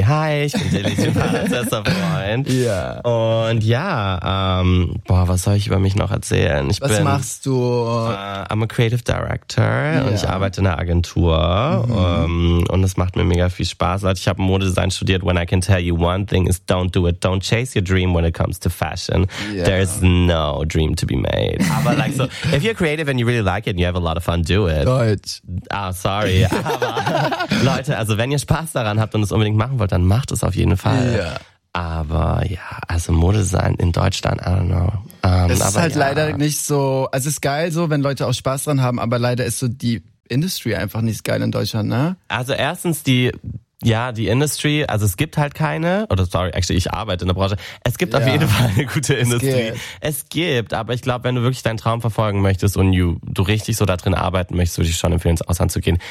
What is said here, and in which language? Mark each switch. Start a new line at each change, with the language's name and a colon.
German: Hi, ich bin Dili, du bester Freund. Ja. Und ja, was soll ich über mich noch erzählen? Was machst du?
English: I'm a Creative Director
German: und ich arbeite in einer Agentur und es macht mir mega viel Spaß. Ich habe Modedesign studiert.
English: When I can tell you one thing is don't do it. Don't chase your dream when it comes to fashion. Yeah. There's no dream to be made. Aber like so, if you're creative and you really like it and you have a lot of fun, do it.
German: Deutsch.
English: Ah, sorry.
German: Aber Leute, also wenn ihr Spaß daran habt und es unbedingt machen wollt, dann macht es auf jeden Fall.
English: Yeah.
German: Aber ja, also Modedesign in Deutschland,
English: I don't know.
German: Es ist halt leider nicht so, also es ist geil so, wenn Leute auch Spaß daran haben, aber leider ist so die Industry einfach nicht geil in Deutschland, ne? Also erstens die, ja, die Industry, also es gibt halt keine, oder sorry, actually, ich arbeite in der Branche. Es gibt ja auf jeden Fall eine gute Industry. Es gibt, aber ich glaube, wenn du wirklich deinen Traum verfolgen möchtest und du richtig so da drin arbeiten möchtest, würde ich schon empfehlen, ins Ausland zu gehen.